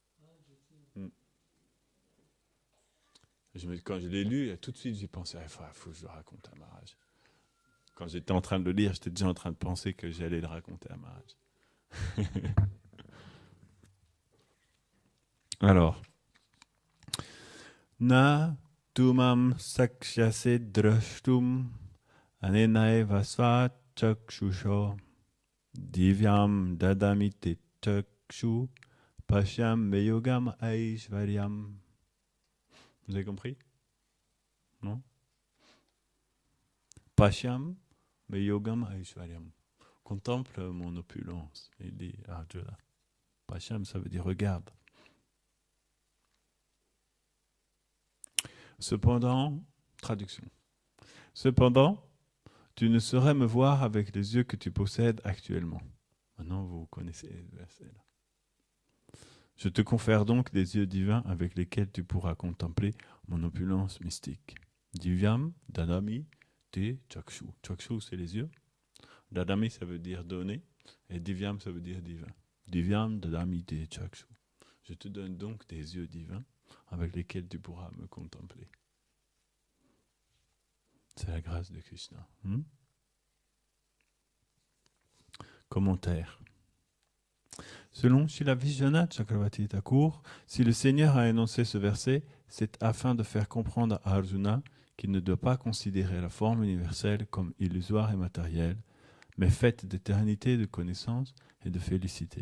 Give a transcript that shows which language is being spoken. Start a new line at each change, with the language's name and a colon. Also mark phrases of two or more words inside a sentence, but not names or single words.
French: Quand je l'ai lu, tout de suite, j'ai pensé, il faut que je le raconte à Maharaj. Quand j'étais en train de le lire, j'étais déjà en train de penser que j'allais le raconter à Maharaj. Alors,
Sanskrit: Na tumam sakshase drashtum anenaeva svat chakshusho divyam dadamite chakshu pashyam meyogam aishvaryam.
French: Vous avez compris? Non?
Sanskrit: Pashyam meyogam aishvaryam.
French: Contemple mon opulence. Il dit Arjuna. Pashyam, ça veut dire regarde. Cependant, traduction. Cependant, tu ne saurais me voir avec les yeux que tu possèdes actuellement. Maintenant, vous connaissez le verset là. Je te confère donc des yeux divins avec lesquels tu pourras contempler mon opulence mystique.
Sanskrit: Divyam, dadami, te, chakshu.
French: Chakshu, c'est les yeux. Dadami, ça veut dire donner. Et divyam, ça veut dire divin.
Sanskrit: Divyam, dadami, te, chakshu.
French: Je te donne donc des yeux divins avec lesquels tu pourras me contempler. C'est la grâce de Krishna. Commentaire. Selon Srila Vishwanath Chakravarti Thakur, si le Seigneur a énoncé ce verset, c'est afin de faire comprendre à Arjuna qu'il ne doit pas considérer la forme universelle comme illusoire et matérielle, mais faite d'éternité, de connaissance et de félicité.